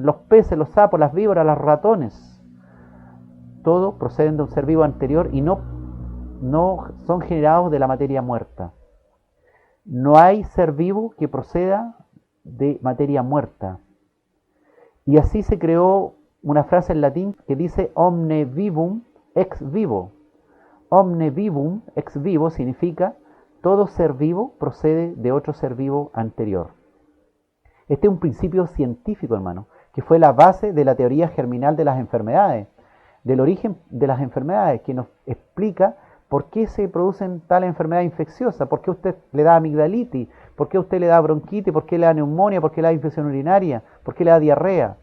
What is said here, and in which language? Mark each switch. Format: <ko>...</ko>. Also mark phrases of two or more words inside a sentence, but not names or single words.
<es>Los peces, los sapos, las víboras, los ratones. Todo proceden de un ser vivo anterior y no son generados de la materia muerta. No hay ser vivo que proceda de materia muerta. Y así se creó una frase en latín que dice</es> <la>omne vivum ex vivo. Omne vivum ex vivo</la> <es>significa todo ser vivo procede de otro ser vivo anterior. Este es un principio científico, hermano, que fue la base de la teoría germinal de las enfermedades, del origen de las enfermedades, que nos explica por qué se producen tales enfermedades infecciosas, por qué a usted le da amigdalitis, por qué a usted le da bronquitis, por qué le da neumonía, por qué le da infección urinaria, por qué le da diarrea.</es>